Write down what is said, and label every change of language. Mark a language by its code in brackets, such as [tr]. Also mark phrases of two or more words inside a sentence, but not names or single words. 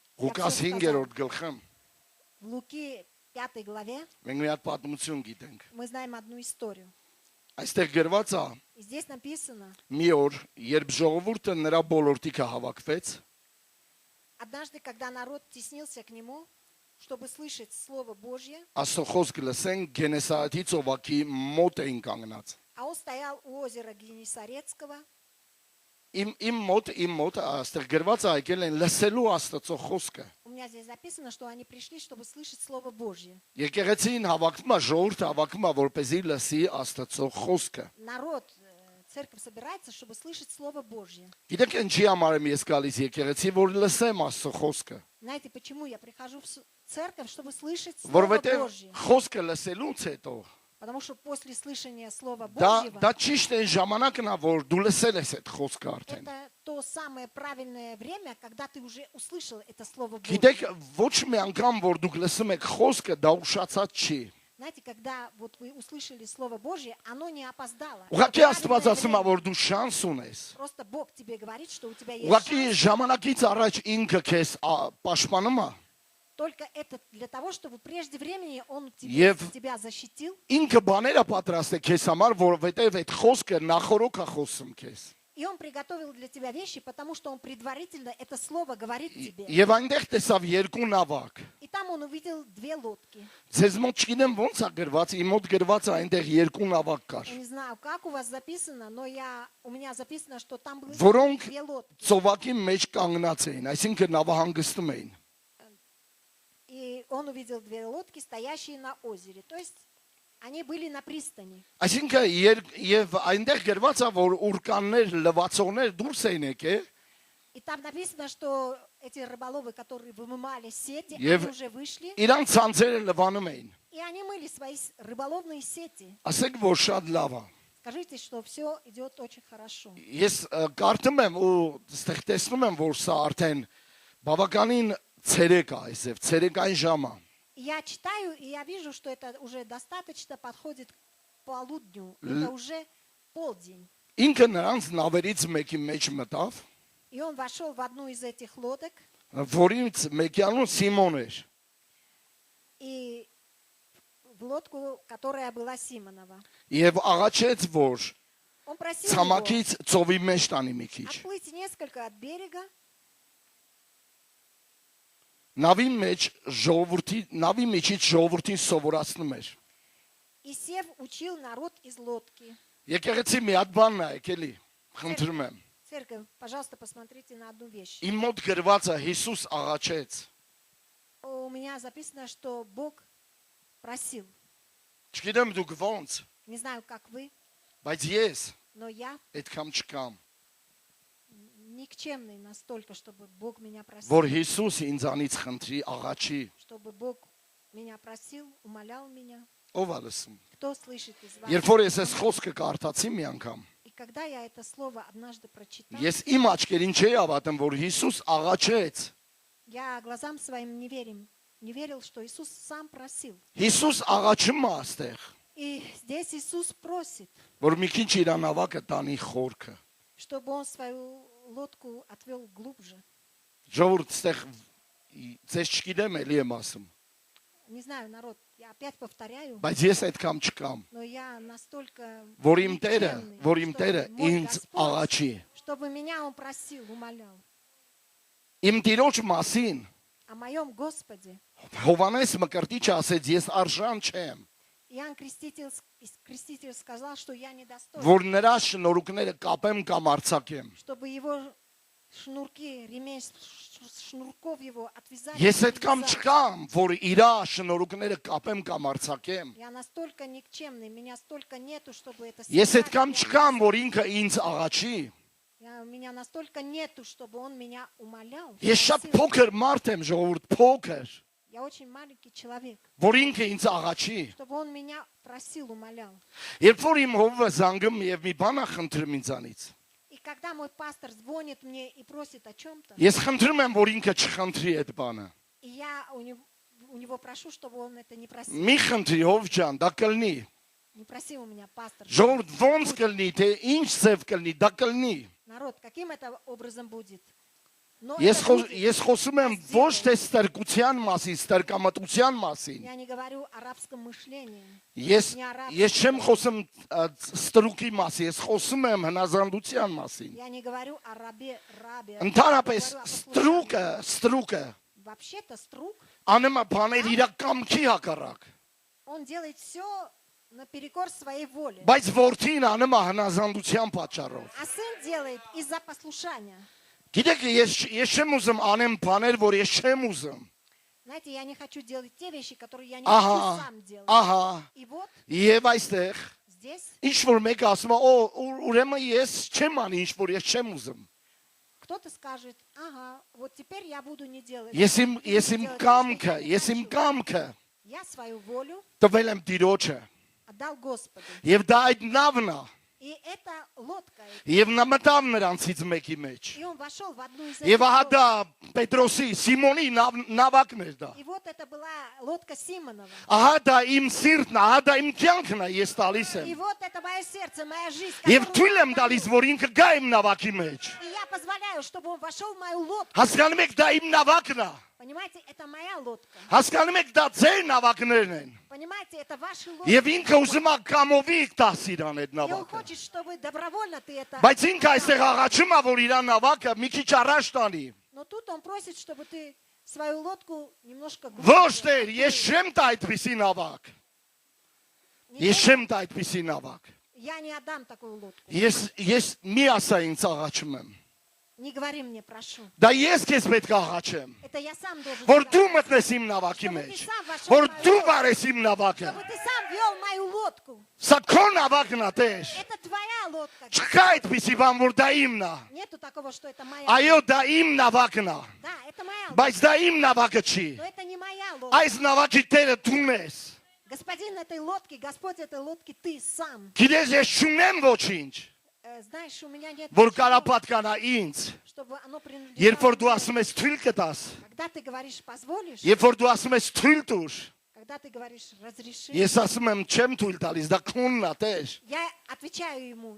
[hy] Ղուկաս 5-րդ գլխում [ru] В Луки 5 главе [hy] մենք մի հատ պատմություն գիտենք։ [ru] мы знаем одну историю. [hy] Այստեղ գրված է [ru] И здесь написано, [hy] մի օր, երբ ժողովուրդը նրա բոլորտիքը հավաքվեց, [ru] однажды, когда народ теснился к нему, чтобы слышать Слово Божье, [hy] Աստծո խոսքը լսեն Գենեսարեթի ծովակի մոտ էին կանգնած։ [ru] а он стоял у озера Генесарецкого, [hy] Իմ մոտ այստեղ գրված է եկել են լսելու Աստծո խոսքը։ [ru] у меня здесь записано, что они пришли, чтобы слышать Слово Божье. [hy] Եկեղեցին հավաքվում է, ժողովուրդը հավաքվում է, որպեսզի լսի Աստծո խոսքը։ [ru] Народ, церковь собирается, чтобы слышать Слово Божье. [hy] Գիտեք ինչի համար եմ ես գալիս եկեղեցի, որ լսեմ Աստծո խոսքը։ [ru] Знаете, почему я прихожу в церковь, чтобы слышать Слово [hy] Որովհետև [ru] Божье? [hy] խոսքը լսելուց հետո [ru] Потому что после слышания Слова [hy] դա [ru] Божьего, [hy] ճիշտ է ժամանակն է, որ դու լսել ես այդ խոսքը արդեն։ [ru] это то самое правильное время, когда ты уже услышал это Слово Божье. [hy] Գիտեք, ոչ մի անգամ որ դուք լսում եք խոսքը, դա ուշացած չի։ [ru] Знаете, когда вот вы услышали Слово Божье, оно не опоздало. [hy] Ուղղակի [ru] Это [hy] Աստված [ru] правильное [hy] ասում է, [ru] время. [hy] որ դու շանս ունես։ [ru] Просто Бог тебе говорит, что у тебя есть [hy] Ուղղակի [ru] шанс. [hy] ժամանակից առաջ ինքը քեզ պաշտպանում է։ [ru] Только это для того, чтобы прежде времени Он тебя защитил. [hy] Ինքը բաները պատրաստ է քեզ համար, որովհետև այդ խոսքը նախորոք է խոսում քեզ։ [ru] И Он приготовил для тебя вещи, потому что Он предварительно это слово говорит тебе. [hy] Եվ այնտեղ տեսավ երկու նավակ։ [ru] И там Он увидел две лодки. [hy] Ձեզ մոտ չգիտեմ ոնց է գրված, իմ մոտ գրված է այնտեղ երկու նավակ կար։ [ru] Я не знаю, как у вас записано, но у меня записано, что там были [hy] Որոնք [ru] две лодки. [hy] ծովակի մեջ կանգնած էին, այսինքն նավահանգստում էին։ [ru] И он увидел две лодки, стоящие на озере. То есть они были на пристани. [hy] Այսինքն եւ այնտեղ գրված է, որ ուրկաններ, լվացողներ դուրս էին եկել [ru] И там написано, что эти рыболовы, которые вымывали сети, [hy] Եվ [ru] они уже вышли, [hy] իրանք ցանցերը լվանում էին։ [ru] и они мыли свои рыболовные сети. [hy] Ասեք, որ շատ լավ է։ [ru] Скажите, что все идет очень хорошо. [hy] Ես կարդում եմ ու այստեղ տեսնում եմ, որ սա արդեն բավականին ցերեկ է, այսև ցերեկային ժամ է։ [ru] Я читаю, и я вижу, что это уже достаточно подходит к полудню. Это уже полдень. [hy] Ինքը նրանց նավերից մեկի մեջ մտավ, [ru] И он вошел в одну из этих лодок, [hy] որից մեկի անուն Սիմոն էր։ [ru] и в лодку, которая была Симонова. [hy] Եվ աղաչեց, որ [ru] Он просил его [hy] ցամաքից ծովի մեջ տանի մի քիչ։ [ru] отплыть несколько от берега, [hy] Նավի միջից ժողովրդին սովորացնում էր։ [ru] и сев учил народ из лодки. [hy] Եկեղեցի մի հատ բանն է եկելի, խնդրում եմ։ [ru] Церковь, пожалуйста, посмотрите на одну вещь. [hy] Իմ մոտ գրված է Հիսուս աղաչեց։ [ru] У меня записано, что Бог просил. [hy] Չգիտեմ դուք ոնց, [ru] Не знаю, как вы, [hy] բայց ես [ru] но я [hy] այդքան չկամ, [ru] никчемный настолько, чтобы Бог меня просил. [hy] որ Հիսուս ինձանից խնդրի աղաչի։ [ru] Чтобы Бог меня просил, умолял меня. [hy] Ով է լսում։ [ru] Кто слышит из вас? [hy] Երբ որ ես այս խոսքը կարդացի մի անգամ, [ru] И когда я это слово однажды прочитал, [hy] ես իմ աչքերին չէի հավատում, որ Հիսուս աղաչեց։ [ru] я глазам своим не верил, что Иисус сам просил. [hy] Հիսուս աղաչում է այստեղ, [ru] И здесь Иисус просит, [hy] որ մի քիչ իր նավակը տանի խորքը։ [ru] чтобы Он свою лодку отвел глубже. [hy] Ժողովուրդ այստեղ ձեզ չգիտեմ էլի եմ ասում, [ru] Не знаю, народ, я опять повторяю, [hy] բայց ես այդքան չկամ, [ru] но я настолько [hy] որ իմ Տերը, [ru] никчемный, [hy] որ իմ Տերը [ru] чтобы мой [hy] ինձ [ru] Господь, [hy] աղաչի։ [ru] чтобы меня Он просил, умолял. [hy] Իմ Տիրոջ մասին [ru] О моем Господе. [hy] Հովանես Մկրտիչը ասեց, ես арժան չեմ, [ru] Иоанн Креститель сказал, что я недостоин, [hy] որ նրա շնորհքները կապեմ կամ արձակեմ։ [ru] чтобы его шнурки, ремень шнурков его отвязали. [hy] Ես [ru] и [hy] այդքան [ru] отвязали. [hy] չկամ, որ իր շնորհքները կապեմ կամ արձակեմ։ [ru] Я настолько никчемный, меня столько нету, чтобы это [hy] Ես [ru] связать, [hy] այդքան [ru] я [hy] չկամ, [ru] не [hy] որ ինքը ինձ աղաչի։ [ru] У меня настолько нету, чтобы он меня умолял. [hy] Ես շատ [ru] просил. [hy] փոքր մարդ եմ, ժողովուրդ, փոքր, [ru] Я очень маленький человек, [hy] որ ինքը ինձ աղաչի։ [ru] чтобы он меня просил, умолял. [hy] Երբ որ իմ հովը զանգում եւ մի բան խնդրում ինձանից, [ru] И когда мой пастор звонит мне и просит о чем-то, [hy] ես խնդրում եմ, որ ինքը չխնդրի այդ բանը։ [ru] и я у него прошу, чтобы он это не просил. [hy] Մի խնդրի հով ջան, դա կլինի։ [ru] Не проси у меня, пастор. [hy] Ժողովուրդ ոնց կլինի, թե ինչ ծև կլինի, դա կլինի։ [ru] Народ, каким это образом будет? Но [hy] Ես [ru] это будет [hy] ես խոսում եմ ոչ թե ստրկության մասին, ստրկամտության մասին։ [ru] Я не говорю о рабском мышлении. [hy] Ես չեմ խոսում ստրուկի մասին, ես խոսում եմ հնազանդության մասին։ [ru] Я не говорю о рабе. [hy] Ընդհանրապես [ru] Я говорю о послушании. [hy] ստրուկը [ru] Вообще-то струк, [hy] անում է բաներ իր կամքի հակառակ, [ru] он делает все наперекор своей воле. [hy] բայց որդին անում է հնազանդության պատճառով։ [ru] А сын делает из-за послушания. [hy] Գիտեք, ես չեմ ուզում անեմ բաներ, որ ես չեմ ուզում։ [ru] Знаете, я не хочу делать те вещи, которые я не [hy] Ահա, [ru] хочу сам делать. [hy] ահա, [ru] И вот [hy] եւ այստեղ [ru] здесь [hy] ինչ որ մեկը ասում է, ուրեմն ես չեմ անի ինչ որ ես չեմ ուզում։ [ru] кто-то скажет, ага, вот теперь я буду не делать. [hy] Ես իմ [ru] буду делать [hy] կամքը, [ru] то, что я не хочу. [hy] կամքը [ru] Я свою волю [hy] տվել եմ Տիրոջը։ [ru] отдал Господу. [hy] Եվ դա այդ նավն է, [ru] И это лодка. [hy] եւ նա մտավ նրանցից մեկի մեջ։ [ru] И он вошел в одну из [hy] Եվ [ru] этих [hy] ահա [ru] лодок. [hy] դա Պետրոսի, Սիմոնի նավակն էր դա։ [ru] И вот это была лодка Симонова. [hy] Ահա դա իմ սիրտն է, ահա դա իմ կյանքն է, ես տալիս [ru] И [hy] եմ։ [ru] вот это мое сердце, моя жизнь. [hy] Եվ [ru] которую [hy] թույլ [ru] я [hy] եմ տալիս, [ru] отдаю. [hy] որ ինքը գա իմ նավակի մեջ։ [ru] И я позволяю, чтобы он вошел в мою лодку. [hy] Հասկանում եք, դա իմ նավակն է։ [ru] Понимаете, это моя лодка. [hy] Հասկանում եք, դա ձեր նավակներն են։ [ru] Понимаете, это ваши лодки. [hy] Եվ ինքը ուզում է կամովի տաս իրան այդ [ru] И он [hy] նավակը։ [ru] хочет, чтобы добровольно ты это... [hy] Բայց ինքը այստեղ աղաչում է, որ իրան նավակը մի քիչ առաջ տանի։ [ru] Но тут он просит, чтобы ты свою лодку немножко... [hy] Ոչ Տեր, ես չեմ տա այդպիսի նավակ։ [ru] Не [hy] Ես [ru] дай- [hy] չեմ տա այդպիսի նավակ։ [ru] Я не отдам такую лодку. [hy] Ես մի ասա ինձ աղաչում եմ։ [ru] Не говори мне, прошу. [hy] Դա ես քեզ պետք է աղաչեմ, [ru] Это я сам должен [hy] որ [ru] тебя [hy] դու [ru] просить. [hy] մտնես իմ նավակի [ru] Чтобы ты [hy] մեջ, [ru] сам вошел [hy] որ [ru] в мою [hy] դու [ru] лодку. [hy] վարես իմ նավակը։ [ru] Чтобы ты сам вел мою лодку. [hy] Սա քո նավակն է, Տեր։ [ru] Это твоя лодка. [hy] Չկա այդպիսի բան, որ դա իմն է։ [ru] Нету такого, что это моя [hy] Այո, [ru] лодка. [hy] դա իմ նավակն է, [ru] Да, это моя лодка. [hy] բայց դա իմ նավակը չի։ [ru] Но это не моя лодка. [hy] Այս նավակի Տերը դու ես։ [ru] Господин этой лодки, Господь этой лодки, ты сам. [hy] Գիտես, ես չունեմ ոչինչ, [ru] Знаешь, у меня нет [hy] որ [ru] ничего, [hy] կարա պատկանա ինձ։ [ru] чтобы оно [hy] Երբ որ [ru] принадлежало [hy] դու [ru] мне. [hy] ասում ես թույլ կտաս, [ru] Когда ты говоришь, позволишь, [hy] երբ որ дու ասում ես թույլ տուր, [ru] когда ты говоришь, разреши, [hy] ես ասում եմ չեմ թույլ տալիս, դա քոնն է, Տեր։ [ru] я отвечаю ему,